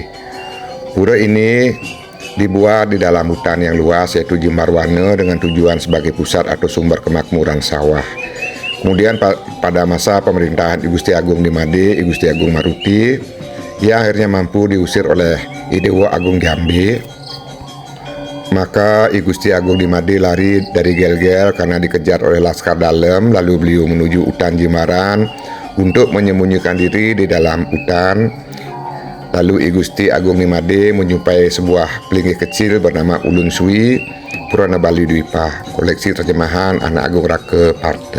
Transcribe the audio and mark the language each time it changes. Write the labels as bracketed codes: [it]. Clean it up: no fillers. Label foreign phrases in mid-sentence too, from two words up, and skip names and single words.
[id] Pura ini dibuat di dalam hutan yang luas yaitu Jimbarwana dengan tujuan sebagai pusat atau sumber kemakmuran sawah. Kemudian pada masa pemerintahan I Gusti Agung Dimade, I Gusti Agung Maruti, yang akhirnya mampu diusir oleh I Dewa Agung Jambe, maka I Gusti Agung Dimade lari dari Gel-Gel karena dikejar oleh Laskar Dalem. Lalu beliau menuju hutan Jimbaran untuk menyembunyikan diri di dalam hutan. Lalu I Gusti Agung Dimade menjumpai sebuah pelinggih kecil bernama Ulun Suwi, Purana Bali Dwipa, koleksi terjemahan Anak Agung Rake Parte.